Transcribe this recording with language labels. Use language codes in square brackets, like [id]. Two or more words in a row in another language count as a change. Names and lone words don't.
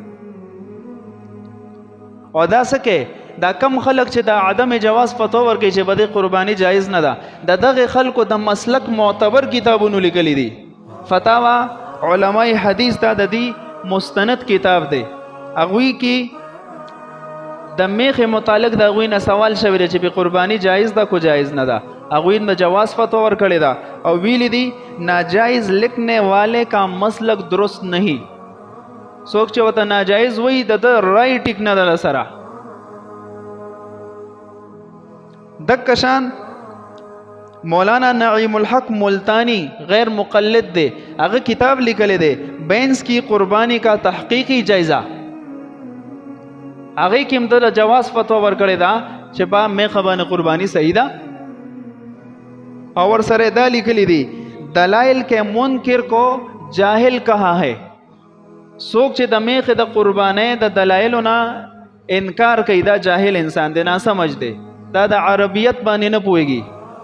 [ps] او دا څه دا کم خلق چې دا عدم جواز فتوا ورکوي چې بده قربانی جایز نه ده د دغه خلکو د مسلک معتبر کتابونو لیکلي دي. فتاوا علماء حدیث دا د دې مستند کتاب دی. هغوی کې د میخ متعلق د هغوی نه سوال شوی دی چې په قربانی جایز ده کو جایز نه ده. هغوی د جواز فتوا ورکړې ده او ویلی دي [ur] ناجائز لکھنے والے کا مسلک درست نہیں. [ps] څوک چې ورته ناجائز وایي د ده رای ټیک نه ده سره. دک شان مولانا نعیم الحق ملتانی غیر مقلد دے هغه کتاب لیکلی دی بینس کی قربانی کا تحقیقی جائزہ. هغه کې هم د جواز فتوا ورکړې ده چې با میخه باندې قربانی صحیح ده او ورسره دا لیکلی دی [ur] دلائل کے منکر کو جاہل کہا ہے. [ps] څوک چې د میخه د قربانۍ د دلایلو نه انکار کوي دا جاهل انسان دی، ناسمج دی، دا د عربیت باندې نه پوهیږي.